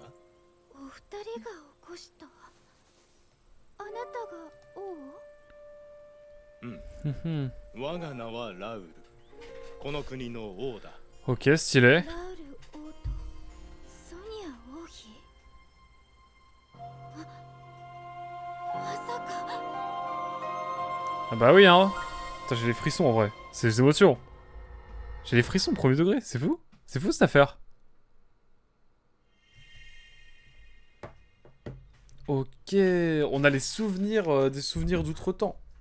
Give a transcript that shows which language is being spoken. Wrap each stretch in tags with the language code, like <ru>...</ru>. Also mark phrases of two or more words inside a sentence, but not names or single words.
<ja>お二人が起こしたあなたが王我が名はラウル。この国の王だ。</ja> <fr>Ok, stylé.</fr> <ja>ラウル王とソニア王妃まさか</ja> <fr>Ah bah oui, hein. Putain, j'ai les frissons en vrai. C'est des émotions. J'ai les frissons premier degré, c'est fou. C'est fou cette affaire. Ok, on a les souvenirs, des souvenirs d'outre-temps.</fr>